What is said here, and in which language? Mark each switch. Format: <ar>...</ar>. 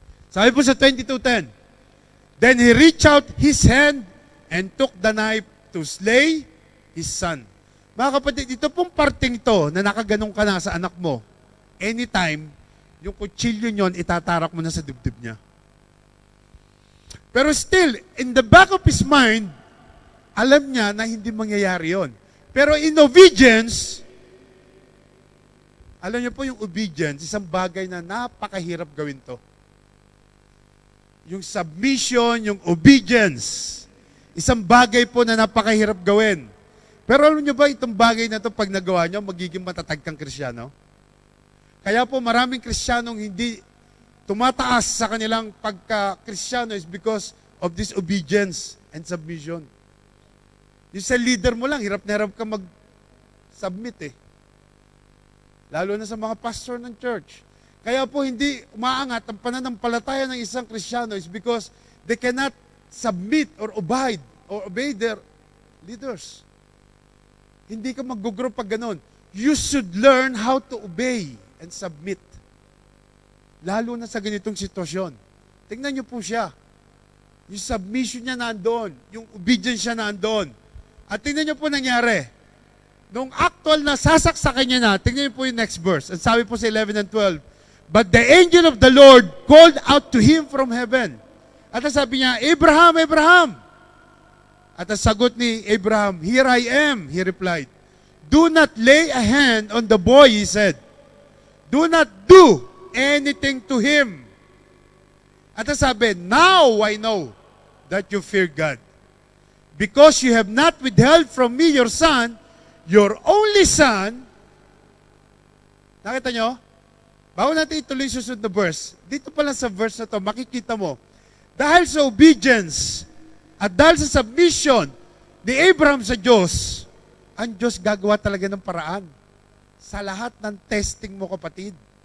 <tl>Sabi po sa 22:10,</tl> <en>then he reached out his hand and took the knife to slay his son.</en> <tl>Mga kapatid, ito pong parting to na nakaganong ka na sa anak mo, anytime, yung kutsilyo nyon, itatarak mo na sa dibdib niya. Pero</tl> <en>still, in the back of his mind,</en> <tl>alam niya na hindi mangyayari yon. Pero in obedience, alam niyo po yung obedience, isang bagay na napakahirap gawin to. Yung submission, yung obedience, isang bagay po na napakahirap gawin. Pero alam niyo ba, itong bagay na to pag nagawa niyo, magiging matatag kang Kristiyano? Kaya po maraming Kristiyanong hindi tumataas sa kanilang pagka-Kristiyano is</tl> <en>because of this obedience and submission.</en> <tl>Yung sa leader mo lang, hirap na hirap ka mag-submit eh. Lalo na sa mga pastor ng church. Kaya po hindi umaangat ang pananampalataya ng isang Kristiyano is</tl> <en>because they cannot submit or obey their leaders.</en> <tl>Hindi ka mag-grow pag ganun.</tl> <en>You should learn how to obey and submit.</en> <tl>Lalo na sa ganitong sitwasyon. Tingnan niyo po siya. Yung submission niya nandoon. Yung obedience siya nandoon. At tingnan niyo po nangyari. Nung actual na sasaksakan niya na, tingnan niyo po yung next verse. At sabi po sa</tl> <en>11 and 12, but the angel of the Lord called out to him from heaven.</en> <tl>At sabi niya, Abraham, Abraham. At ang sagot ni Abraham,</tl> <en>here I am, he replied. Do not lay a hand on the boy, he said. Do not do anything to him.</en> <tl>At sabi,</tl> <en>now I know that you fear God. Because you have not withheld from me your son, your only son.</en> <tl>Nakita nyo? Bago natin ituloy susunod na verse, dito pala sa verse na to, makikita mo, dahil sa obedience at dahil sa submission ni Abraham sa Diyos, ang Diyos gagawa talaga ng paraan sa lahat ng testing mo, kapatid.</tl>